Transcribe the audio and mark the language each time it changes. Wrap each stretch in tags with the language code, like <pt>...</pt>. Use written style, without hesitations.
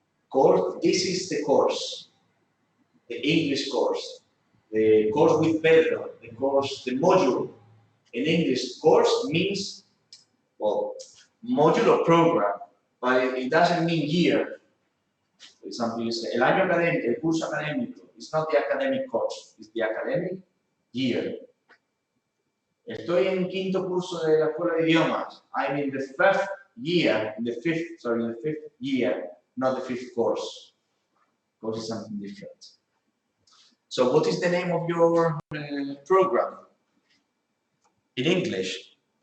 <en>Course, this is the course. The English course. The course with Pedro. The course, the module. In English, course means, well, module or program, but it doesn't mean year. For example, you say,</en> <es>el año académico, el curso académico.</es> <en>It's not the academic course, it's the academic year.</en> <es>Estoy en quinto curso de la escuela de idiomas.</es> <en>I'm in the fifth year, the fifth year, not the fifth course. Course is something different. So what is the name of your program? In English?</en>